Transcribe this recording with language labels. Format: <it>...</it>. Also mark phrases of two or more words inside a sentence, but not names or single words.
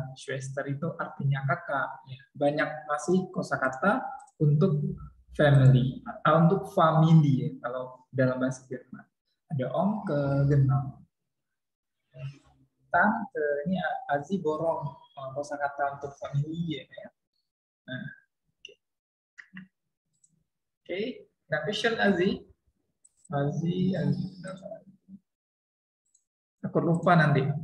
<id>Schwester itu artinya kakak. Banyak masih kosakata untuk family, untuk family kalau dalam bahasa Jerman. Ada</id> <de>onkel, genau.</de> <id>Tante, ini Azi borong kosakata untuk family ya. Nah, oke. Nah, question Azi. Azi. Aku lupa nanti.</id>